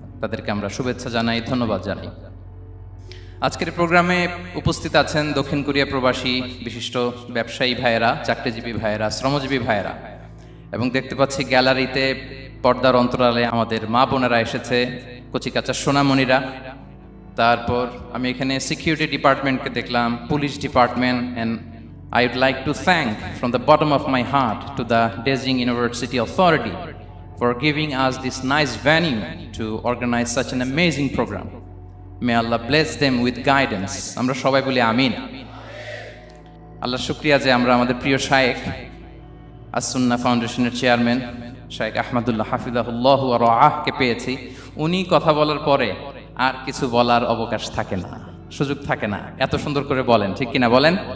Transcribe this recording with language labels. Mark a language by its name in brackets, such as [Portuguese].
[Bangla] তাদেরকে আমরা শুভেচ্ছা জানাই, ধন্যবাদ জানাই। আজকের প্রোগ্রামে উপস্থিত আছেন দক্ষিণ কোরিয়া প্রবাসী বিশিষ্ট ব্যবসায়ী ভাইয়েরা, চাকরিজীবী ভাইয়েরা, শ্রমজীবী ভাইয়েরা, এবং দেখতে পাচ্ছি গ্যালারিতে পর্দার অন্তরালে আমাদের মা বোনেরা এসেছে, কচিকাচা সোনামণিরা। তারপর আমি এখানে সিকিউরিটি ডিপার্টমেন্টকে দেখলাম, police department. [English] And I would like to thank from the bottom of my heart to the Dezhing University Authority for giving us this nice venue to organize such an amazing program. May Allah bless them with guidance. [Bangla] Amra shobai boli amin. Allah shukriya je amra amader priyo shaykh as-Sunnah Foundationের chairman শাইখ আহমদুল্লাহ হাফিজাহুল্লাহ ওয়া রাআহ কে পেয়েছি। উনি কথা বলার পরে আর কিছু বলার অবকাশ থাকে না, সুযোগ থাকে না, এত সুন্দর করে বলেন, ঠিক কিনা বলেন?